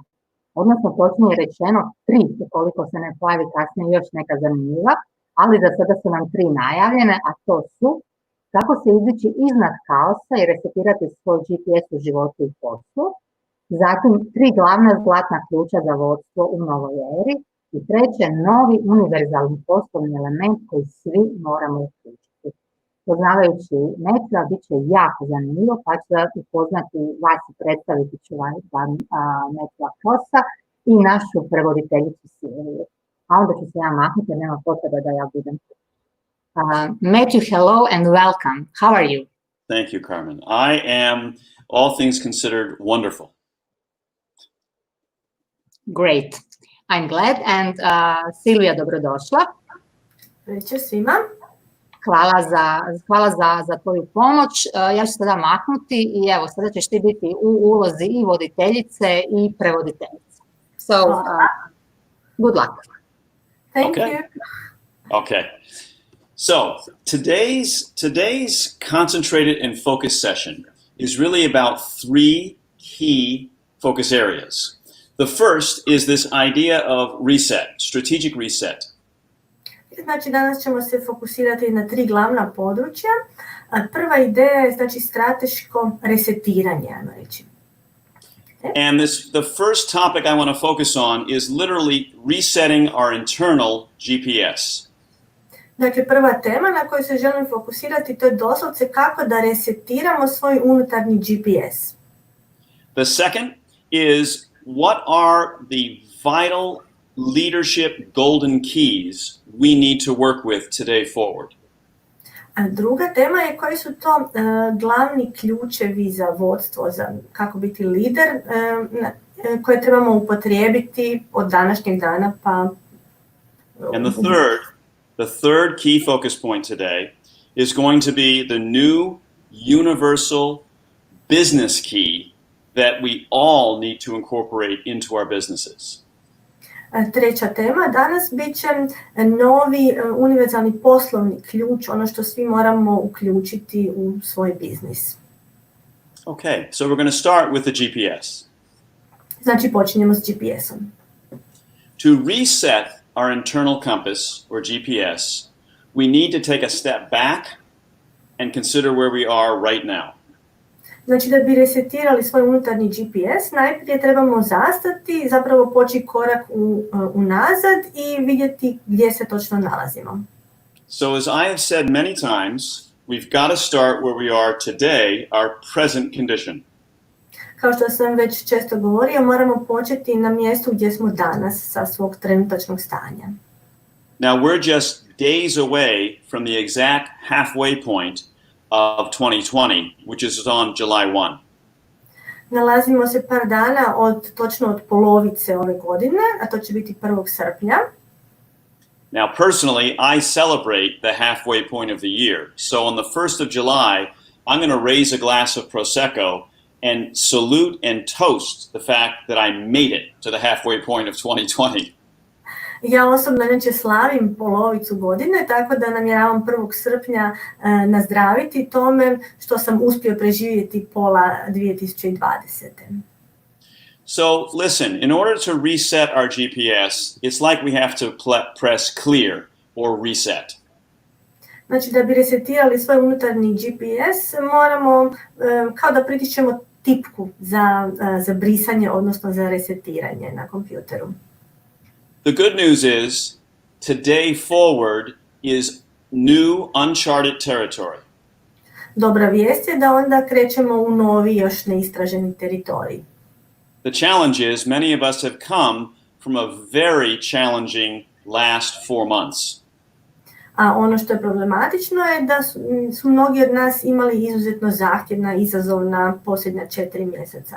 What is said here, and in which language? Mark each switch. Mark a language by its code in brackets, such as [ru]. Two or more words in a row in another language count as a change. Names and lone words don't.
[hr] Odnosno, točnije rečeno 3, ukoliko se ne pojavi kasnije još neka zanimljiva, ali za sada su nam 3 najavljene, a to su kako se izdići iznad kaosa i resetirati svoj GPS u životu i poslu, zatim 3 glavna zlatna ključa za vodstvo u novoj eri i treće, novi univerzalni poslovni element koji svi moramo uključiti. Poznavajući Matthewa, bit će jako zanimljivo, pa ću upoznati vas i predstaviti ću vam Matthewa Crossa i našu prevoditeljicu Silviju. A onda ću se ja maknuti, nema potrebe da ja budem. [en] Matthew, hello and welcome. How are you? Thank you, Carmen. I am, all things considered, wonderful. Great. I'm glad. [hr] And Silvija, dobrodošla. Večer svima. Hvala za tvoju pomoć. Ja ću sada maknuti i evo, sada ćeš ti biti u ulozi i voditeljice i prevoditeljice. [en] So, good luck. Thank you. Okay. So, today's concentrated and focused session is really about 3 key focus areas. The first is this idea of reset, strategic reset. [hr] Znači, danas ćemo se fokusirati na 3 glavna područja. Prva ideja je, znači, strateško resetiranje, ajmo reći. [en] And the first topic I want to focus on is literally resetting our internal GPS. [hr] Dakle, prva tema na kojoj se želim fokusirati, to je doslovce kako da resetiramo svoj unutarnji GPS. [en] The second is what are the vital leadership golden keys we need to work with today forward? [hr] A druga tema je koji su to glavni ključevi za vodstvo, za kako biti lider, koje trebamo upotrijebiti od današnjeg dana pa... [en] And the third key focus point today is going to be the new universal business key that we all need to incorporate into our businesses. [hr] Treća tema danas bit će novi univerzalni poslovni ključ, ono što svi moramo uključiti u svoj biznis. [en] Okay, so we're going to start with the GPS. [hr] Znači počinjemo s GPS-om. [en] To reset our internal compass, or GPS, we need to take a step back and consider where we are right now. [hr] Znači da bi resetirali svoj unutarnji GPS, najprije trebamo zastati, zapravo poći korak unazad i vidjeti gdje se točno nalazimo. [en] So as I have said many times, we've got to start where we are today, our present condition. [hr] Kao što sam već često govorio, moramo početi na mjestu gdje smo danas sa svog trenutačnog stanja. [en] Now we're just days away from the exact halfway point of 2020, which is on July 1. [hr] Nalazimo se par dana točno od polovice ove godine, a to će biti 1. srpnja. [en] Now personally, I celebrate the halfway point of the year. So on the 1st of July, I'm going to raise a glass of Prosecco and salute and toast the fact that I made it to the halfway point of 2020. [hr] Ja osobno slavim polovicu godine, tako da namjeravam 1. srpnja nazdraviti tome što sam uspio preživjeti pola 2020. [en] So listen, in order to reset our GPS, it's like we have to press clear or reset. [hr] Znači da bi resetirali svoj unutarnji GPS, moramo kao da pritišćemo tipku za brisanje, odnosno za resetiranje na kompjuteru. [en] The good news is, today forward is new uncharted territory. [hr] Dobra vijest je da onda krećemo u novi, još neistraženi teritorij. [en] The challenge is, many of us have come from a very challenging last 4 months. [hr] A ono što je problematično je da su mnogi od nas imali izuzetno zahtjevna, izazovna posljednja 4 mjeseca.